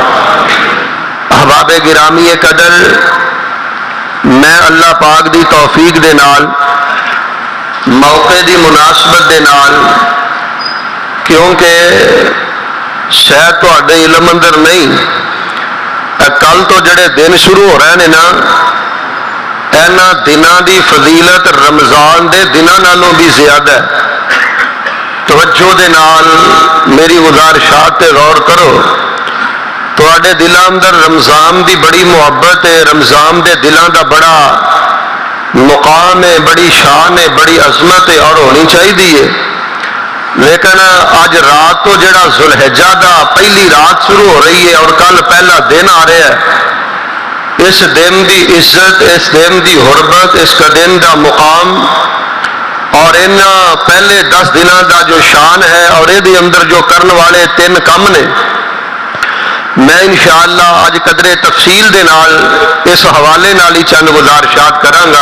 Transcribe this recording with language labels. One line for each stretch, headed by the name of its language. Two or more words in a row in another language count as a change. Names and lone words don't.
Punjabi: احباب گرامی قدر، میں اللہ پاک دی توفیق دے نال موقع دی مناسبت دے نال، کیونکہ شاید تواڈے علم اندر نہیں، کل تو جڑے دن شروع ہو رہے ہیں نا، اینا دناں دی فضیلت رمضان دے دناں نالوں بھی زیادہ ہے۔ توجہ دے نال میری گزارشات تے غور کرو، تواڈے دلاں اندر رمضان دی بڑی محبت ہے، رمضان دے دلاں دا بڑا مقام ہے، بڑی شان ہے، بڑی عظمت ہے اور ہونی چاہیے، لیکن آج رات تو جڑا ذوالحجہ دا پہلی رات شروع ہو رہی ہے اور کل پہلا دن آ رہا ہے، اس دن دی عزت، اس دن دی حرمت، اس کا دن دا مقام اور ان پہلے 10 دنوں دا جو شان ہے اور یہ اندر جو کرن والے 3 کم نے، میں انشاءاللہ اج قدرے تفصیل دے نال اس حوالے نال ہی چند گزارشات کراں گا۔